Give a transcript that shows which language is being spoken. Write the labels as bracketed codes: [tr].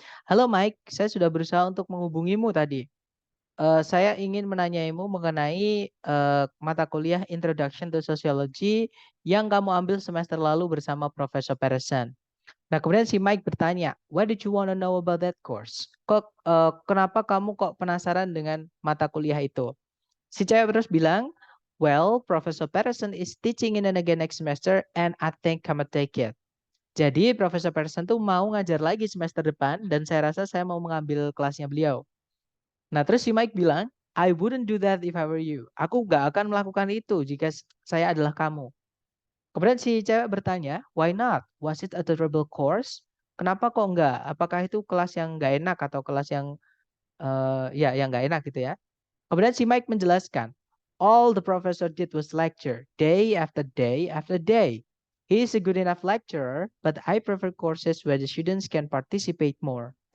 [id] Halo Mike, saya sudah berusaha untuk menghubungimu tadi. Saya ingin menanyaimu mengenai mata kuliah Introduction to Sociology yang kamu ambil semester lalu bersama Professor Patterson. Nah, kemudian si Mike bertanya, [en] "Why did you want to know about that course?" [id] Kenapa kamu kok penasaran dengan mata kuliah itu? Si cewek terus bilang, [en] "Well, Professor Patterson is teaching in it again next semester and I think I'm gonna take it." [id] Jadi Profesor Patterson tuh mau ngajar lagi semester depan dan saya rasa saya mau mengambil kelasnya beliau. Nah, terus si Mike bilang, [en] "I wouldn't do that if I were you." [id] Aku nggak akan melakukan itu jika saya adalah kamu. Kemudian si cewek bertanya, [en] "Why not? Was it a terrible course?" [id] Kenapa kok enggak? Apakah itu kelas yang nggak enak atau kelas yang ya yang nggak enak gitu ya? Kemudian si Mike menjelaskan, [en] All the professor did was lecture, day after day after day. He is a good enough lecturer, but I prefer courses where the students can participate more.